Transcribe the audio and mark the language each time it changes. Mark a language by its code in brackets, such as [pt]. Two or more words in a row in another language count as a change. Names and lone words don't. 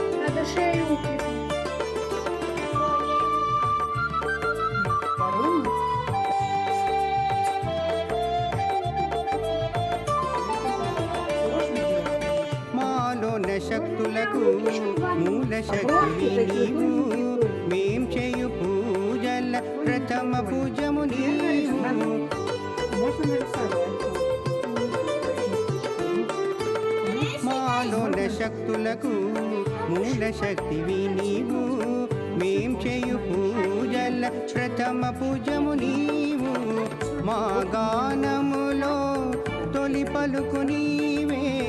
[ru] Надо шею укрепить. Корону. Сложно делать? [te] మాలోన శక్తులకు మూల శక్తివి నీవు మేం చేయు పూజల ప్రథమ పూజము నీవు [ru] Можно нарисовать. [te] మాలోన శక్తులకు మూల శక్తివి నీవు మేం చేయు పూజల ప్రథమ పూజము నీవు మా గానములో తొలి పలుకు నీవే